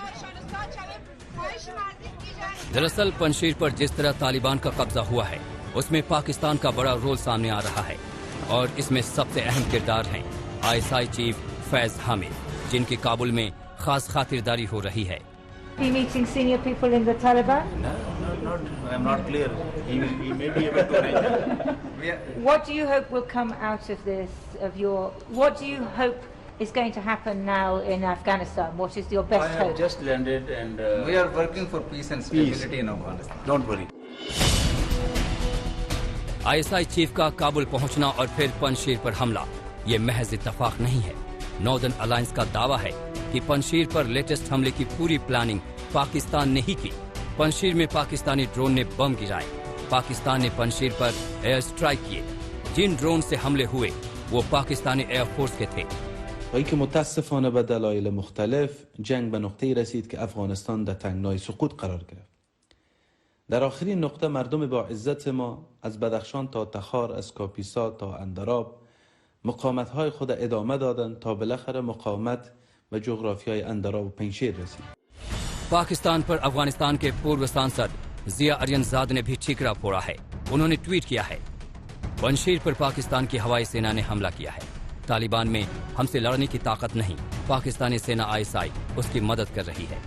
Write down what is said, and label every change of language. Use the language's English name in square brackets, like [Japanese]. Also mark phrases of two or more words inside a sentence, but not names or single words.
[Hindi] दरअसल पंजशीर पर जिस तरह तालिबान का कब्जा हुआ है, उसमें पाकिस्तान का बड़ा रोल सामने आ रहा है और इसमें सबसे अहम किरदार हैं आईएसआई चीफ फैज हामिद, जिनकी काबुल में खास खातिरदारी हो रही है। [English] Meeting senior people in the Taliban? No, I'm not clear. He may be able to arrange. What do you hope will come out of this? What do you hope is going to happen now in Afghanistan? What is your best hope? I have just landed and we are working for peace and stability in Afghanistan. Don't worry. [Hindi] आईएसआई चीफ का काबुल पहुंचना और फिर पंजशीर पर हमला, ये महज इत्तफाक नहीं है। नॉर्दर्न अलायंस का दावा है कि पंजशीर पर लेटेस्ट हमले की पूरी प्लानिंग पाकिस्तान ने ही की। पंजशीर में पाकिस्तानी ड्रोन ने बम गिराए। पाकिस्तान ने पंजशीर पर [English] air strike [Hindi] किए। जिन ड्रोन से हमले हुए वो पाकिस्तानी एयरफोर्स के थे। [Persian] وی که متاسفانه به دلایل مختلف جنگ به نقطه‌ای رسید که افغانستان در تنگنای سقوط قرار گرفت. در آخرین نقطه مردم با عزت ما از بدخشان تا تخار، از کاپیسا تا اندراب مقاومت‌های خود ادامه دادند تا بالاخره مقاومت به جغرافیای اندراب و پنجشیر رسید. [Hindi] पाकिस्तान पर अफगानिस्तान के पूर्व सांसद जिया अरियनजाद ने भी ठीकरा फोड़ा है। उन्होंने ट्वीट किया है, पंजशीर पर पाकिस्तान की हवाई सेना ने हमला किया है। तालिबान में हमसे लड़ने की ताकत नहीं, पाकिस्तानी सेना आईएसआई उसकी मदद कर रही है।